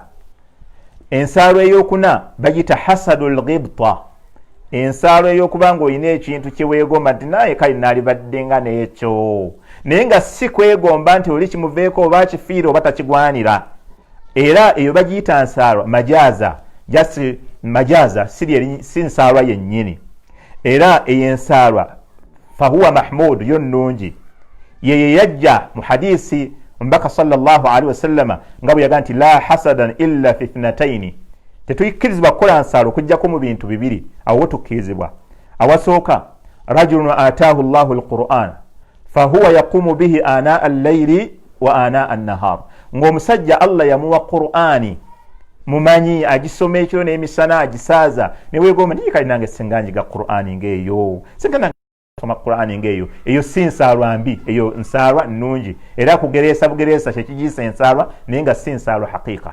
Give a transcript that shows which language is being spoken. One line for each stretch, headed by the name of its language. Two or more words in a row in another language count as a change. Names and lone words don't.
Ganda: Ensaalwa ey'okuna bagita
Arabic: حسد الغبطة,
Ganda: ensaalwa ey'okuba ng'olina ekintu kye weegomba nti naye kale naalibadde nga n'ekyo naye nga si kwegomba nti oli kimuveeko oba kifiire oba takigwanira. Era eyo bagiyita nsaalwa majaza, just majaza si nsaalwa yennyini. Era eyo ensaalwa
Arabic: فهو محمود
Ganda: yo nnungi, yeye yajja mu hadisi omubaka
Arabic: صلى الله عليه وسلم
Ganda: nga bwe yagaa nti
Arabic: لا حسد إلا في اثنتين,
Ganda: tetuyikkirizibwa kukola nsaalwa okuggyako mu bintu bibiri. Awo tukkirizibwa. Awasooka
Arabic: رجل آتاه الله القرآن فهو يقوم به آناء الليل وآناء النهار,
Ganda: ng'omusajja Allah yamuwa Qur'ani mumanyi agisoma ekiro n'emisana agisaaza ne weegomba ndiye kale nange singa njiga Qur'ani ng'eyo, singa nange soma Qur'ani ng'eyo. Eyo si nsaalwa mbi, eyo nsaalwa nnungi. Era kugereesa bugereesa kyekigiyisa ensaalwa naye nga si nsaalwa haqiiqa.